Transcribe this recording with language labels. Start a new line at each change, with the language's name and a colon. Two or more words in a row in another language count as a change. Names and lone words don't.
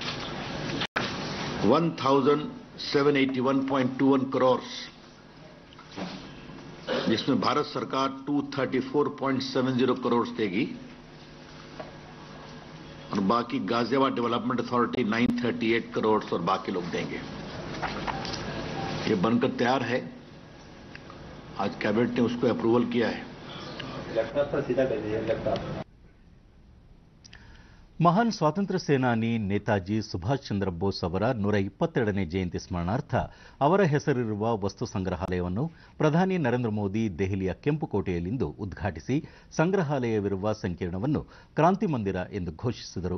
Hindi: 1781.21 करोड़, जिसमें भारत सरकार 234.70 करोड़ देगी और बाकी गाजियाबाद डेवलपमेंट अथॉरिटी 938 करोड़ और बाकी लोग देंगे. ये बनकर तैयार है. आज कैबिनेट ने उसको अप्रूवल किया है.
Kannada: ಮಹಾನ್ ಸ್ವಾತಂತ್ರ್ಯ ಸೇನಾನಿ ನೇತಾಜಿ ಸುಭಾಷ್ ಚಂದ್ರ ಬೋಸ್ ಅವರ 122ನೇ ಜಯಂತಿ ಸ್ಮರಣಾರ್ಥ ಅವರ ಹೆಸರಿರುವ ವಸ್ತು ಸಂಗ್ರಹಾಲಯವನ್ನು ಪ್ರಧಾನಿ ನರೇಂದ್ರ ಮೋದಿ ದೆಹಲಿಯ ಕೆಂಪುಕೋಟೆಯಲ್ಲಿಂದು ಉದ್ಘಾಟಿಸಿ ಸಂಗ್ರಹಾಲಯವಿರುವ ಸಂಕೀರ್ಣವನ್ನು ಕ್ರಾಂತಿ ಮಂದಿರ ಎಂದು ಘೋಷಿಸಿದರು.